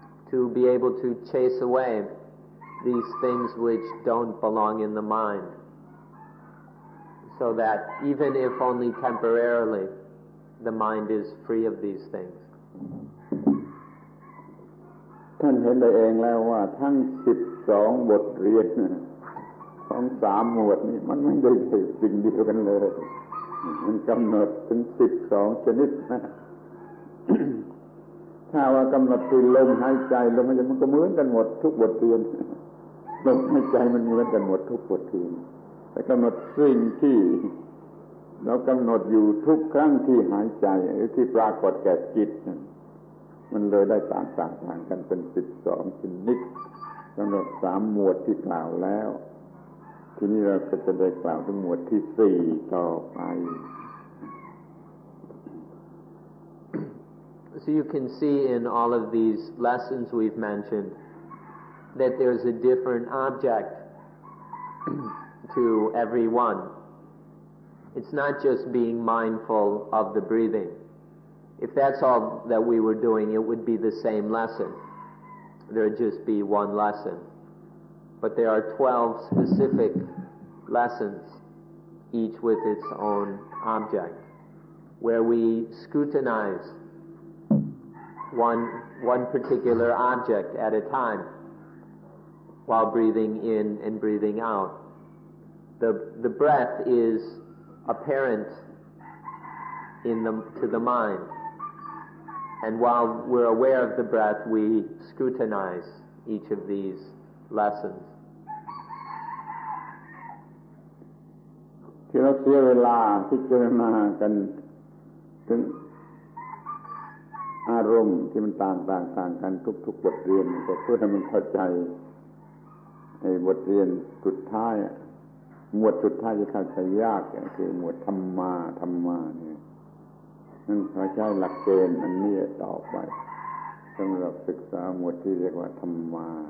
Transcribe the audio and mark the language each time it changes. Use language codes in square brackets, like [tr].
[en] To be able to chase away these things which don't belong in the mind, so that even if only temporarily, the mind is free of these things. [th] ท่านเห็นได้เองแล้วว่าทั้ง12บทเรียนของ3หมวดนี้มันไม่ได้สิ่งเดียวกันเลยมันกำหนดถึง12ชนิดนะ ถ้าว่ากำหนดคือลมหายใจลมหายใจมันก็เหมือนกันหมดทุกบทเรียนลมหายใจมันเหมือนกันหมดทุกบทเรียนแต่กำหนดสิ่งที่เรากำหนดอยู่ทุกครั้งที่หายใจหรือที่ปรากฏแก่จิตมันเลยได้ต่างกันเป็น12ชนิดกำหนด3หมวดที่กล่าวแล้วทีนี้เราก็จะได้กล่าวถึงหมวดที่4ต่อไป [en] So you can see in all of these lessons we've mentioned that there's a different object to every one. It's not just being mindful of the breathing. If that's all that we were doing, it would be the same lesson. There would just be one lesson. But there are 12 specific lessons, each with its own object, where we scrutinize one particular object at a time while breathing in and breathing out. The breath is apparent to the mind, and while we're aware of the breath, we scrutinize each of these lessons. [th] ที่เราเสียเวลาพิจารณากันถึงอารมณ์ที่มันต่างกันทุกๆบทเรียนก็เพื่อให้มันเข้าใจ ในบทเรียนสุดท้ายหมวดสุดท้ายที่เข้าใจยากคือหมวดธรรมะเนี่ยนั่นเขาใช้หลักเกณฑ์อันนี้ต่อไปสำหรับศึกษาหมวดที่เรียกว่าธรรมะ